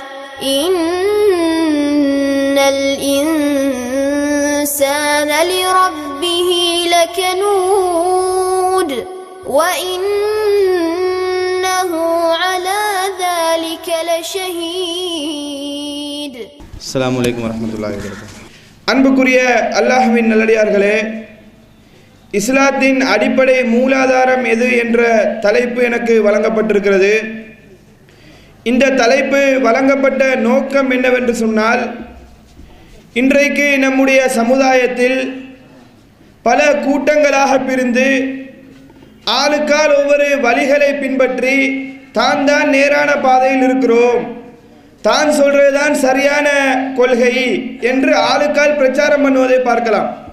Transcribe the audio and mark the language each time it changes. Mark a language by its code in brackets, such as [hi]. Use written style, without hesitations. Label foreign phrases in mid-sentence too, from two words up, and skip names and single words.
[ar] إن الإنسان لربه لكنود وإنه على ذلك لشهيد. السلام عليكم ورحمة الله وبركاته. [ta] அன்புக்குரிய அல்லாஹ்வின் நல்லடியார்களே, இஸ்லாத்தின் அடிப்படை மூலாதாரம் எது என்ற தலைப்பு எனக்கு வழங்கப்பட்டிருக்கிறது. இந்த தலைப்பு வழங்கப்பட்ட நோக்கம் என்னவென்று சொன்னால், இன்றைக்கு நம்முடைய சமுதாயத்தில் பல கூட்டங்களாக பிரிந்து ஆளுக்கால் ஒவ்வொரு வழிகளை பின்பற்றி தான் நேரான பாதையில் இருக்கிறோம், தான் சொல்றதுதான் சரியான கொள்கை என்று ஆளுக்கால் பிரச்சாரம் பண்ணுவதை பார்க்கலாம்.